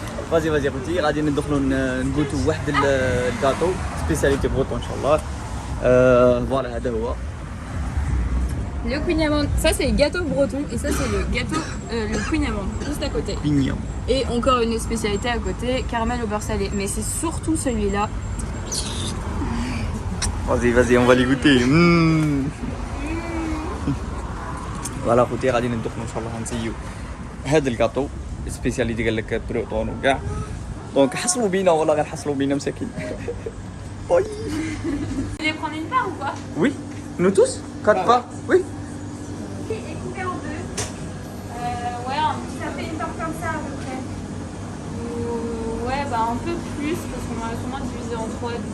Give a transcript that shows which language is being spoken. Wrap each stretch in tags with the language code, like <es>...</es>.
<ar>فازي خوتي غادي ندخلوا نقوتوا واحد الكاطو سبيساليتي بروطون ان شاء الله. فوالا هذا هو</ar> <fr>Le couigne amande, ça c'est le gâteau breton et ça c'est le gâteau, le couigne amande, juste à côté. بينيون. Et encore une spécialité à côté, caramel au beurre salé. Mais c'est surtout celui-là. Vas-y, on va les goûter.</fr> <ar>فوالا خوتي غادي ندخلوا ان شاء الله نسيو هذا الكاطو سبيسياليتي قال لك بروطون وكاع. دونك حصلوا بينا والله غير حصلوا بينا مساكين.</ar> <fr>Vous voulez prendre une part ou quoi? Oui, nous tous 4 parts. Oui. Et coupé en deux. Ouais, ça fait une part comme ça à peu près. Ouais, bah un peu plus parce qu'on va sûrement diviser en 3.</fr>